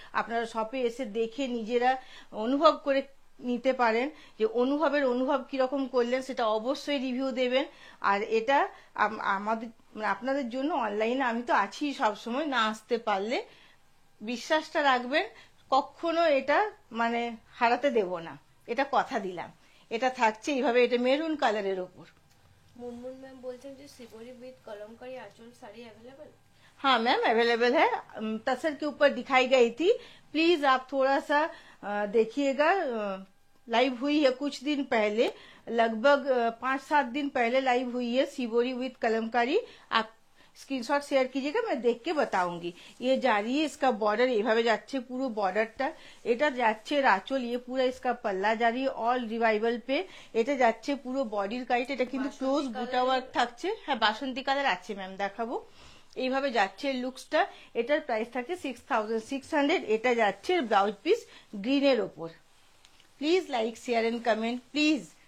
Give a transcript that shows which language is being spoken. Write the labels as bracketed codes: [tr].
[bn] আপনারা শপে এসে দেখে নিজেরা অনুভব করে নিতে পারেন যে অনুভবের অনুভব কিরকম করলেন, সেটা অবশ্যই রিভিউ দেবেন। আর এটা আমাদের আপনাদের জন্য অনলাইনে আমি তো আছি সব সময়, না আসতে পারলে বিশ্বাসটা রাখবেন, কখনো এটা মানে হারাতে দেব না, এটা কথা দিলাম। এটা থাকছে এইভাবে, এটা মেরুন কালারের ওপর। মুনমুন ম্যাম বলছেন যে [hi] shibori with Kalamkari Aanchal sari available. हाँ मैम अवेलेबल है, तसर के ऊपर दिखाई गई थी। प्लीज आप थोड़ा सा देखिएगा, लाइव हुई है कुछ दिन पहले, लगभग 5-7 दिन पहले लाइव हुई है सिबोरी विद कलमकारी। आप स्क्रीनशॉट शेयर कीजिएगा, मैं देख के बताऊंगी। ये जा रही है इसका बॉर्डर, [bn] এইভাবে যাচ্ছে পুরো বর্ডারটা। এটা যাচ্ছে আঁচল, [hi] ये पूरा इसका पल्ला जा रही है ऑल रिवाइवल पे। [bn] এটা যাচ্ছে পুরো বডির কাইট, এটা কিন্তু ক্লোজ বুটা ওয়ার্ক থাকছে। হ্যাঁ বাসন্তী কালার আছে ম্যাম, দেখাবো। এইভাবে যাচ্ছে লুকসটা। এটার প্রাইস থাকছে 6600। এটা যাচ্ছে ব্লাউজ পিস গ্রিনের ওপর। Please like share and comment please.